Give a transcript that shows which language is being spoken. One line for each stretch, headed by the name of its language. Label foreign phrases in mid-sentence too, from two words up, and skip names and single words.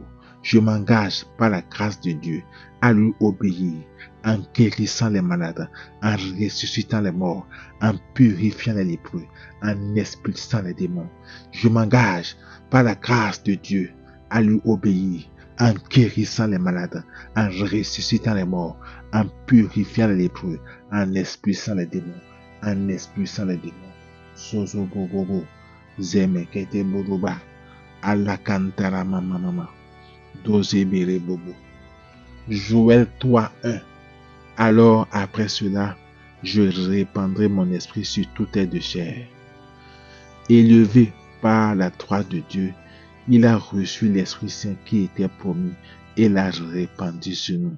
French: Je m'engage par la grâce de Dieu à lui obéir en guérissant les malades, en ressuscitant les morts, en purifiant les lépreux, en expulsant les démons. Je m'engage par la grâce de Dieu à lui obéir en guérissant les malades, en ressuscitant les morts, en purifiant les lépreux, en expulsant les démons. En expulsant les démons. Sozo bobobo. Zemekete boruba. Alakantara mama. Doze bere bobo. Joël 3:1. Alors après cela, je répandrai mon esprit sur tout être de chair. Élevé par la droite de Dieu, il a reçu l'Esprit Saint qui était promis et l'a répandu sur nous.